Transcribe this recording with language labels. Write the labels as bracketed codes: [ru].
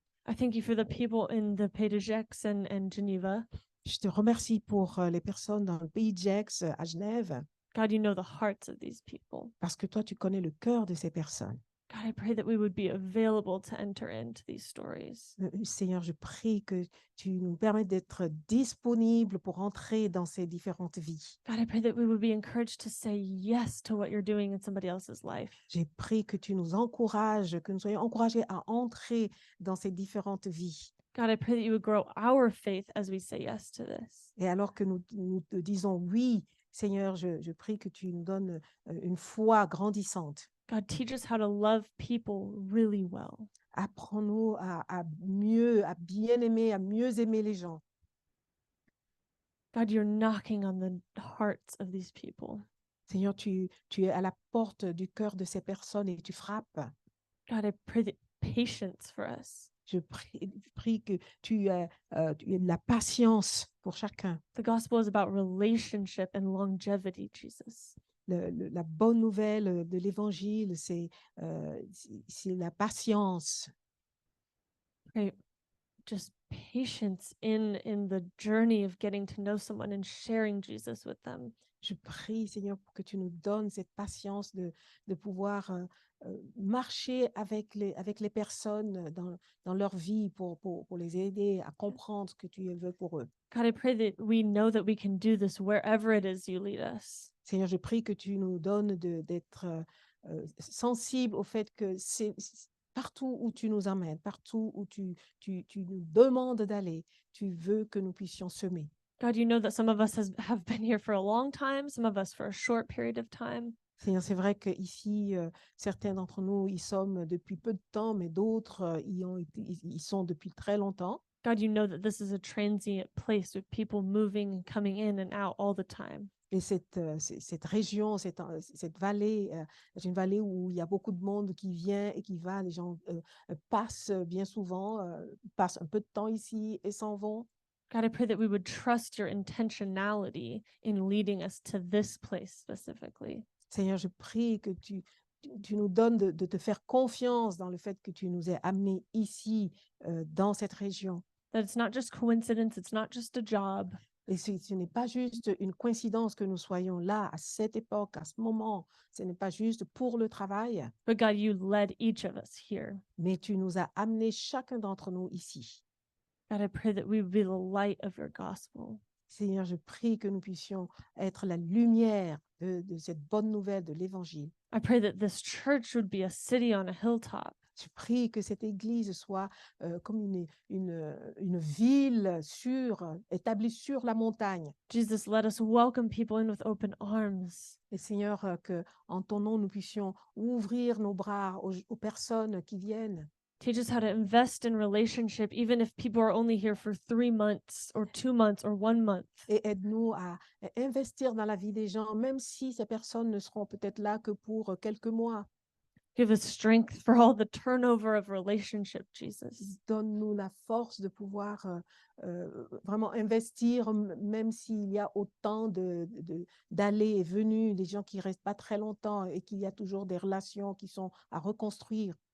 [en] I thank you for the people in the Pays de Gex and Geneva. [fr] Je te remercie pour les personnes dans le pays de Gex, à Genève, [en] God, you know the hearts of these people. [fr] parce que toi, tu connais le cœur de ces personnes. [en] God, I pray that we would be available to enter into these stories. [fr] Seigneur, je prie que tu nous permettes d'être disponibles pour entrer dans ces différentes vies. [en] God, I pray that we would be encouraged to say yes to what you're doing in somebody else's life. [fr] J'ai prié que tu nous encourages, que nous soyons encouragés à entrer dans ces différentes vies. [en] God, I pray that you would grow our faith as we say yes to this. [fr] Et alors que nous te disons oui, Seigneur, je prie que tu nous donnes une foi grandissante. [en] God, teach us how to love people really well. [fr] Apprends-nous à bien aimer, à mieux aimer les gens. [en] God, you're knocking on the hearts of these people. [fr] Seigneur, tu es à la porte du cœur de ces personnes et tu frappes. [en] God, I pray that patience for us. [fr] Je prie que tu aies de la patience pour chacun. [en] The gospel is about relationship and longevity, Jesus. [fr] La bonne nouvelle de l'évangile, c'est la patience. [en] Pray just patience in the journey of getting to know someone and sharing Jesus with them. [fr] Je prie, Seigneur, pour que tu nous donnes cette patience de pouvoir marcher avec les personnes dans leur vie pour les aider à comprendre ce que tu veux pour eux. [en] God, I pray that we know that we can do this wherever it is you lead us. [fr] Seigneur, je prie que tu nous donnes d'être sensibles au fait que c'est partout où tu nous emmènes, partout où tu nous demandes d'aller, tu veux que nous puissions semer. [en] God, you know that some of us have been here for a long time, some of us for a short period of time. [fr] Seigneur, c'est vrai qu'ici, certains d'entre nous, y sommes depuis peu de temps, mais d'autres y sont depuis très longtemps. [en] God, you know that this is a transient place with people moving and coming in and out all the time. [fr] Et cette région, cette vallée, c'est une vallée où il y a beaucoup de monde qui vient et qui va. Les gens passent bien souvent, passent un peu de temps ici et s'en vont. [en] God, I pray that we would trust your intentionality in leading us to this place specifically. [fr] Seigneur, je prie que tu nous donnes de te faire confiance dans le fait que tu nous aies amenés ici, dans cette région. [en] That it's not just coincidence, it's not just a job, [fr] Et ce n'est pas juste une coïncidence que nous soyons là à cette époque, à ce moment. Ce n'est pas juste pour le travail, [en] but God, you led each of us here. [fr] mais tu nous as amenés chacun d'entre nous ici. [en] God, I pray that we would be the light of your gospel. [fr] Seigneur, je prie que nous puissions être la lumière de cette bonne nouvelle de l'Évangile. [en] I pray that this church would be a city on a hilltop. [fr] Je prie que cette église soit comme une ville établie sur la montagne. [en] Jesus, let us welcome people in with open arms. [fr] Et Seigneur, que en ton nom, nous puissions ouvrir nos bras aux personnes qui viennent. [en] Teach us how to invest in relationship, even if people are only here for 3 months or 2 months or 1 month. [fr] Et aide-nous à investir dans la vie des gens, même si ces personnes ne seront peut-être là que pour quelques mois. [en] Give us strength for all the turnover of relationship, Jesus. [fr] Donne-nous la force de pouvoir vraiment investir, même s'il y a autant d'allées et venues, des gens qui ne restent pas très longtemps et qu'il y a toujours des relations qui sont à reconstruire.